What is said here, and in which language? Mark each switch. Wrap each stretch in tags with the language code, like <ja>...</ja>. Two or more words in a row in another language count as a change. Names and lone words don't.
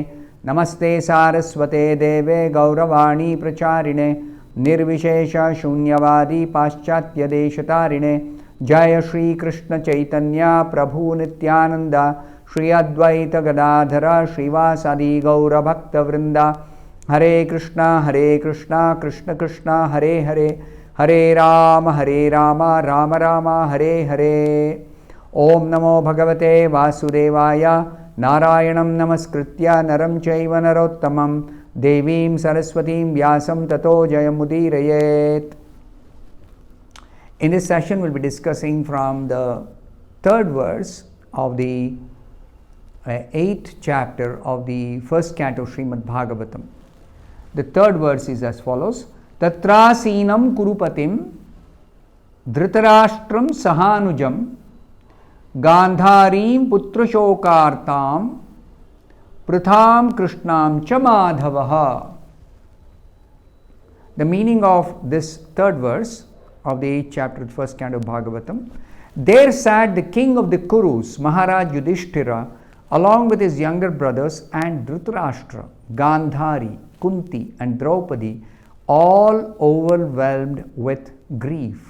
<sa>Namaste Saraswate Deve Gauravani Pracharine Nirvishesha Shunyavadi Paschatya Deshatarine Jaya Shri Krishna Chaitanya Prabhu Nityananda Shri Advaita Gadadhara Srivasadi Gaura Bhakta Vrinda Hare Krishna Krishna Krishna Hare Hare Hare Rama Rama Rama Hare Hare. Om Namo Bhagavate Vasudevaya Narayanam Namaskritya Naram Chaiva Narottamam Devim Saraswatim Vyasam Tato Jayamudirayet.</sa> <en>In this session, we'll be discussing from the third verse of the 8th chapter of the first canto of Srimad Bhagavatam. The third verse is as follows:</en> <sa>Tatrasinam Kurupatim Dhritarashtram Sahanujam Gandharim Putrashokartam Pratham Krishnam Cha Madhavaha.</sa> <en>The meaning of this third verse of the 8th chapter of the first canto of Bhagavatam: There sat the king of the Kurus, Maharaj Yudhishthira, along with his younger brothers and Dhritarashtra, Gandhari, Kunti and Draupadi, all overwhelmed with grief.</en>